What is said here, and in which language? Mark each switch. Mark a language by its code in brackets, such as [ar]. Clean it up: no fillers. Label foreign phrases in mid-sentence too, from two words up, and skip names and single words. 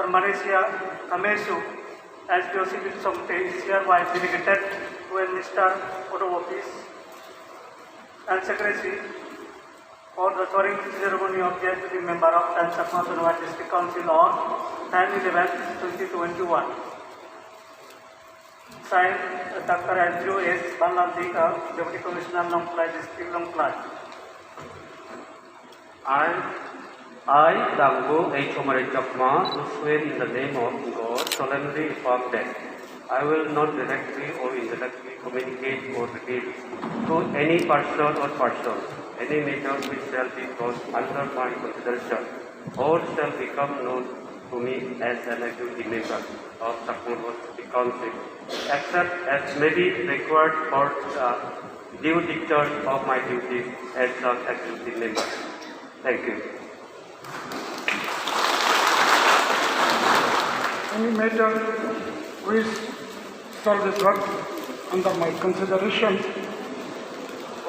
[en] Malaysia Amesu, SPO Civil Chongte, is hereby delegated to administer oath of office and secrecy for the swearing ceremony of the executive member of Chakma Autonomous District Council on 10/11/2021. Signed, Dr. Andrew S. Banlandika, Deputy Commissioner Longfly, District Longfly. I, Dango H. Somaret Chakma, do swear in the name of God, solemnly affirm that I will not directly or indirectly communicate or reveal to any person or persons any matter which shall be brought under my consideration or shall become known to me as an executive member of Chakma District Council, except as may be required for the due discharge of my duties as an executive member. Thank you. Any matter which shall be brought under my consideration or